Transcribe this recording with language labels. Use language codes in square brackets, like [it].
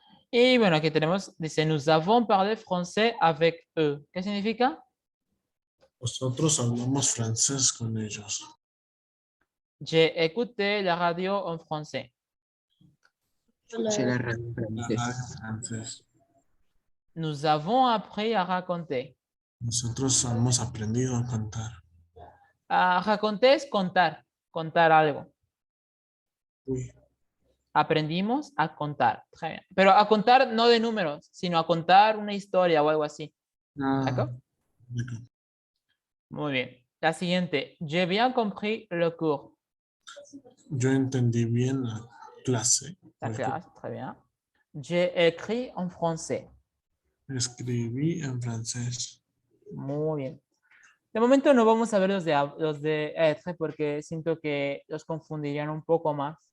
[es] Y bueno, aquí tenemos, dice, [fr] nous avons parlé français avec eux. [es] ¿Qué significa? Nosotros hablamos francés con ellos. [fr] J'ai écouté la radio en français. Chez la radio La [es] francesa. radio francés. [fr] Nous avons appris à raconter. [es] Nosotros hemos aprendido a cantar. Raconter es contar, contar algo. Uy, Aprendimos a contar. [fr] Très bien. [es] Pero a contar no de números, sino a contar una historia o algo así. [fr] ¿D'accord? d'accord. [es] Muy bien. La siguiente. J'ai bien compris le cours. Yo entendí bien la clase. La clase, [fr] très bien. J'ai écrit en français. [es] Escribí en francés. Muy bien. De momento no vamos a ver los de être porque siento que los confundirían un poco más.